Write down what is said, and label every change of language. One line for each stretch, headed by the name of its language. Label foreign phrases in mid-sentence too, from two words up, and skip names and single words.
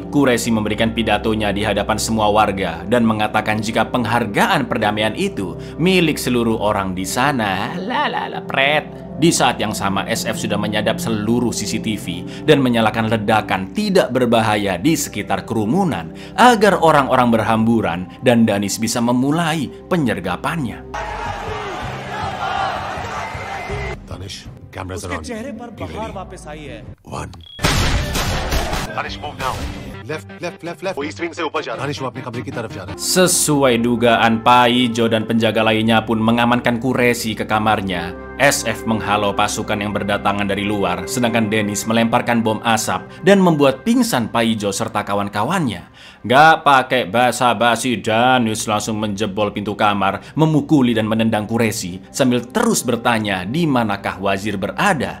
Indonesian: Quraishi memberikan pidatonya di hadapan semua warga dan mengatakan jika penghargaan perdamaian itu milik seluruh orang di sana. Pret. Di saat yang sama, SF sudah menyadap seluruh CCTV dan menyalakan ledakan tidak berbahaya di sekitar kerumunan agar orang-orang berhamburan dan Danis bisa memulai penyergapannya.
Hindi: दानिश कैमरास उसके चेहरे पर बहार वापस आई है। 1 दानिश
English: move now left
Hindi: वो
English: east wing
Hindi: से ऊपर जा रहा है। दानिश वो अपने कमरे की तरफ जा रहा है।
Indonesian: Sesuai dugaan, Paijo dan penjaga lainnya pun mengamankan Quraishi ke kamarnya. SF menghalau pasukan yang berdatangan dari luar, sedangkan Danis melemparkan bom asap dan membuat pingsan Paijo serta kawan-kawannya. Gak pakai basa-basi, Danis langsung menjebol pintu kamar, memukuli dan menendang Quraishi sambil terus bertanya di manakah wazir berada.